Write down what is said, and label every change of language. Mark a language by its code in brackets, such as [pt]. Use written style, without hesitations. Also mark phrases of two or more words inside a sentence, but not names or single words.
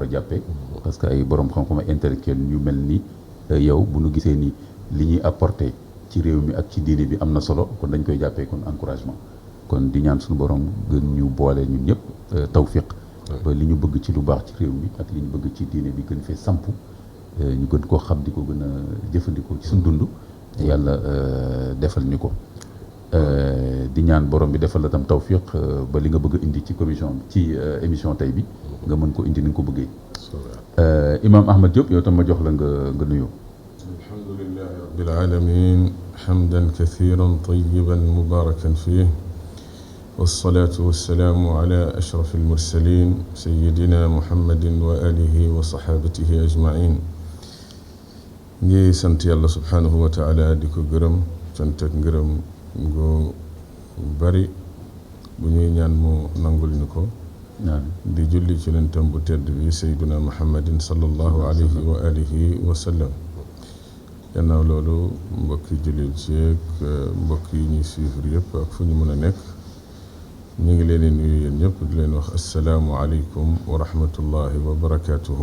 [wo] a jàppee [fr] parce que [wo] ay borom xam-xam intellectuel ñu mel ni yow bu nu gisee ni li ñuy apporter ci réew mi ak ci diine bi am na solo kon dañ koy jàppee kon encouragement kon di ñaan suñu borom gën ñu boole ñun ñëpp tawfiq ba li ñu bëgg ci lu baax ci réew mi ak li ñu bëgg ci diine bi gën fee samp ñu gën koo xam di ko gën a jëfandikoo ci suñu dund yàlla defal ñu ko di ñaan borom bi defal la tam tawfiq ba li nga bëgg a indi ci ci émission tey bi nga mën ko indi ni nga ko bëggee imam Ahmed Diop yow tam ma jox la nga nuyoo. [ar] الحمد لله رب العالمين حمدا كثيرا طيبا مباركا فيه والصلاة والسلام على أشرف المرسلين سيدنا محمد وآله وصحابته أجمعين [wo] ngi sant yàlla [ar] سبحانه وتعالى [wo] di ko gërëm sant ak ngërëm gu bari bu ñuy ñaan mu nangul ñu ko di julli ci lentam bu tedd bi [ar] سيدنا محمد صلى الله عليه وعلى آله وسلم [wo] gannaaw loolu mbokki jullit ci ak mbokk yi ñuy suivre yëpp ak fu ñu mën a nekk ñu ngi leen di nuyu yéen ñëpp di leen wax [ar] السلام عليكم ورحمة الله وبركاته.